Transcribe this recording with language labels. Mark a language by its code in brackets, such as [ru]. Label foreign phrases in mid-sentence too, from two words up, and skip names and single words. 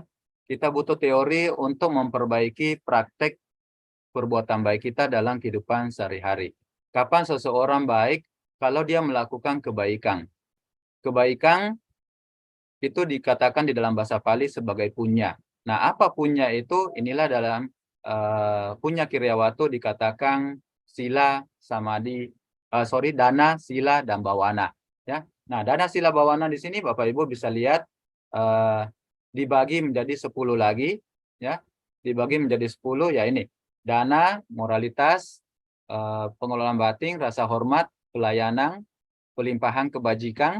[id] Kita butuh teori untuk memperbaiki praktek perbuatan baik kita dalam kehidupan sehari-hari. Kapan seseorang baik? Kalau dia melakukan kebaikan. Kebaikan itu dikatakan di dalam bahasa Pali sebagai punya. Nah, apa punya itu? Inilah dalam punya Kiryawatu dikatakan sila, samadhi, dana, sila, dan bawana. Ya. Nah, dana, sila, bawana di sini Bapak Ibu bisa lihat dibagi menjadi 10 lagi, ya. Dibagi menjadi 10, ya ini. Dana, moralitas, pengelolaan batin, rasa hormat, pelayanan, pelimpahan kebajikan.